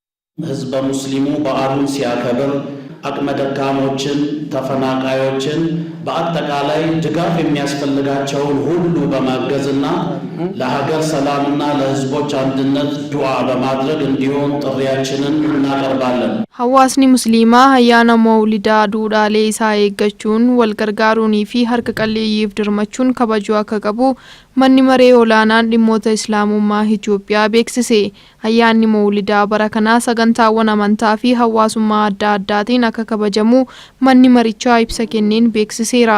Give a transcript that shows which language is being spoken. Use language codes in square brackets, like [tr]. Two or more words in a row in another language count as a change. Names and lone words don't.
[am] ህዝበ ሙስሊሙ በዓሉን ሲያከብር አቅመ ደካሞችን፣ ተፈናቃዮችን በአጠቃላይ ድጋፍ የሚያስፈልጋቸውን ሁሉ በማገዝና ለሀገር ሰላምና ለህዝቦች አንድነት ዱዓ በማድረግ እንዲሆን ጥሪያችንን እናቀርባለን። [om] Hawaasni musliimaa ayyaana mawlidaa duudhaalee isaa eeggachuun wal gargaaruunii fi harka qalleeyyiif dirmachuun kabajuu akka qabu manni maree olaanaan dhimmoota islaamummaa Itoophiyaa beeksise. Ayyaanni mawlidaa bara kanaa sagantaawwan amantaa fi hawaasummaa adda addaatiin akka kabajamu manni marichaa ibsa kenneen beeksiseera.